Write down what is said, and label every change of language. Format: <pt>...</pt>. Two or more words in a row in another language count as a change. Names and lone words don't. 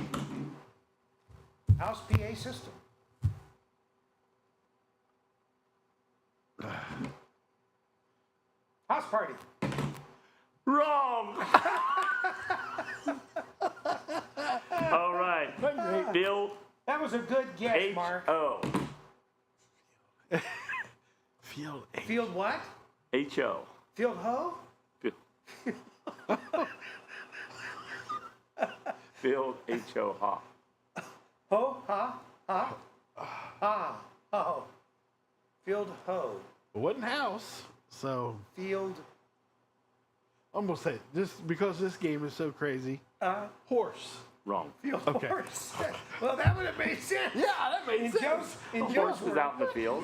<en>House PA system. House party. Wrong. All right. Bill That was a good guess, H Mark. O. Field H. Field what? H O. Field ho? Bill H O ha. Ho? Ha? Ha? Ha? Ho. Field ho. It wasn't house, so Field I'm gonna say it. Just because this game is so crazy. Horse. Wrong. field Okay. horse. Well, that would have made sense. Yeah, that made In sense. Joe's, in Horse Joe's was world, out in the field.</en>